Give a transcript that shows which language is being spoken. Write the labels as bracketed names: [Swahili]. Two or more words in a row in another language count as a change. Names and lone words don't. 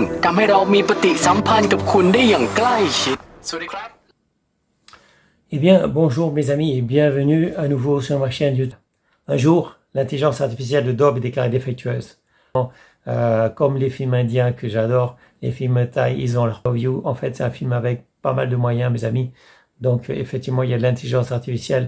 [Thai] ทำให้เรามีปฏิสัมพันธ์กับคุณได้อย่างใกล้ชิดสวัสดีครับ [French] Eh bien, bonjour mes amis et bienvenue à nouveau sur ma chaîne YouTube. Un jour, l'intelligence artificielle de Dob est déclarée défectueuse. Comme les films indiens que j'adore, les films thaï, ils ont leur review. En fait, c'est un film avec pas mal de moyens, mes amis. Donc, effectivement, il y a de l'intelligence artificielle.